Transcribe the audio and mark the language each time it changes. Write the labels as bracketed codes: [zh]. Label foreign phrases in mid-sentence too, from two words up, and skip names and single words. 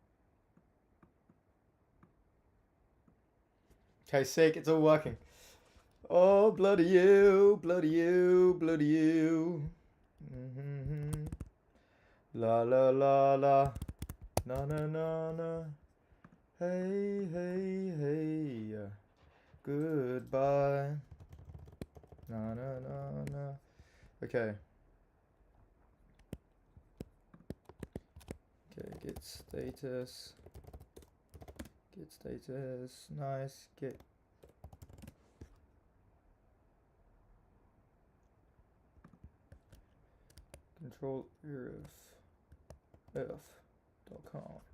[en] Okay, sick, it's all working. Oh, bloody you, bloody you, bloody you. Mm-hmm. La la la la, na na na na. Hey, hey, hey. Goodbye. Na na na na. Okay. Okay, get status. Get status. Nice. Get. Control F.com.